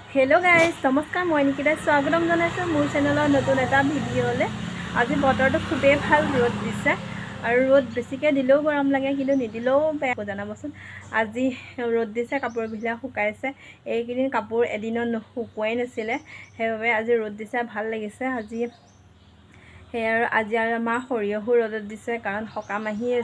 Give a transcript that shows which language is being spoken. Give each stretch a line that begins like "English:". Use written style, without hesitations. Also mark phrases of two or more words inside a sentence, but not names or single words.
English: hello guys
Assamese: নমস্কাৰ মই নিকিতা স্বাগতম জনাইছোঁ মোৰ চেনেলৰ নতুন এটা ভিডিঅ'লে আজি বতৰটো খুবেই ভাল ৰ'দ দিছে আৰু ৰ'দ বেছিকৈ দিলেও গৰম লাগে কিন্তু নিদিলেও বেয়া জানাবচোন আজি ৰ'দ দিছে কাপোৰ ভিলা শুকাইছে এইকেইদিন কাপোৰ এদিনত শুকুৱাই নাছিলে সেইবাবে আজি ৰ'দ দিছে ভাল লাগিছে আজি আৰু আমাৰ সৰিয়হো ৰ'দত দিছে কাৰণ সকাম আহি আছে